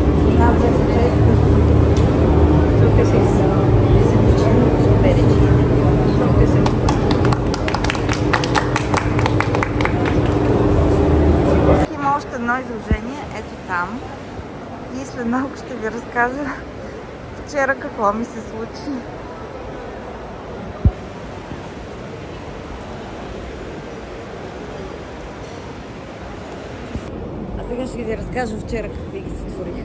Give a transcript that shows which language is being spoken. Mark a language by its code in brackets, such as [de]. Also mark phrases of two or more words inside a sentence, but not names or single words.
[tr] Çok teşekkür ederim. Bizim için süper içiydi. Çok teşekkür ederim. [bg] Има още едно изложение, ето там. И след малко ще ви разкажа вчера какво ми се случи. А сега ще ви разкажа вчера какви ги се творих.